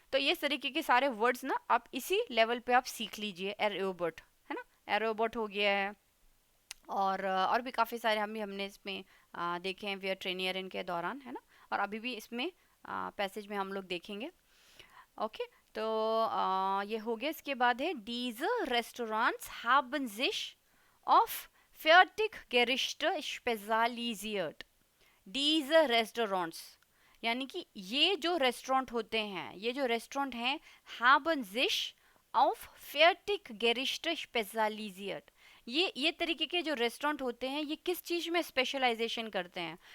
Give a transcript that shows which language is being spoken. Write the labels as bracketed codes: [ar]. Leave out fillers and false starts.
[hi] तो ये तरीके के सारे वर्ड्स ना आप इसी लेवल पे आप सीख लीजिए। एरोबोट है ना, एरोबोट हो गया है, और भी काफ़ी सारे हमने इसमें देखे हैं वी आर ट्रेनियर इनके दौरान, है ना, और अभी भी इसमें पैसेज में हम लोग देखेंगे। ओके, तो ये हो गया। इसके बाद है [de] diese Restaurants haben sich auf fertig Gerichte spezialisiert। [hi] diese Restaurants यानी कि ये जो रेस्टोरेंट होते हैं, ये जो रेस्टोरेंट हैं, [de] haben sich auf fertig Gerichte spezialisiert। [hi] ये तरीके के जो रेस्टोरेंट होते हैं ये किस चीज़ में स्पेशलाइजेशन करते हैं?